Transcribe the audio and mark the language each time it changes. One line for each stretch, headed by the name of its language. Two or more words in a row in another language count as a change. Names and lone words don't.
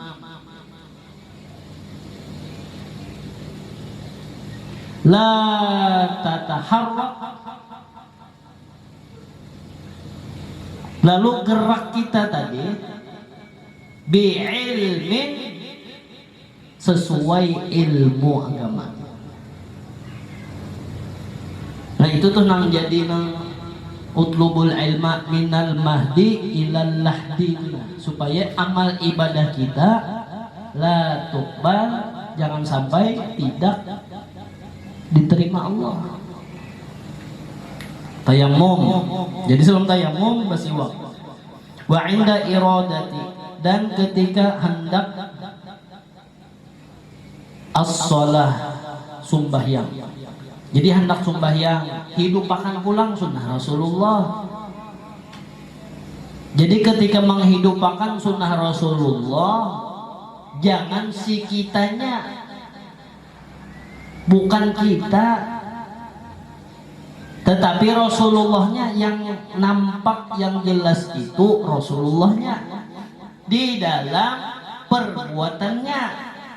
Arabic: لا تتحرك,
Banjar: lalu gerak kita tadi bi'ilmin, sesuai ilmu agama. Nah itu tuh nang jadi nang
Arabic: اطلبوا العلم من المهد إلى اللحد,
Banjar: supaya amal ibadah kita
Arabic: لا تقبل,
Banjar: jangan sampai tidak diterima Allah. Tayamum, jadi sebelum tayamum bersiwak.
Arabic: وعند إرادة,
Banjar: dan ketika hendak as-shalah, sumbahyang. Jadi hendak sumbahyang, hidupakan pulang sunnah Rasulullah. Jadi ketika menghidupakan sunnah Rasulullah, jangan si kitanya, bukan kita, tetapi Rasulullahnya yang nampak, yang jelas itu Rasulullahnya di dalam perbuatannya.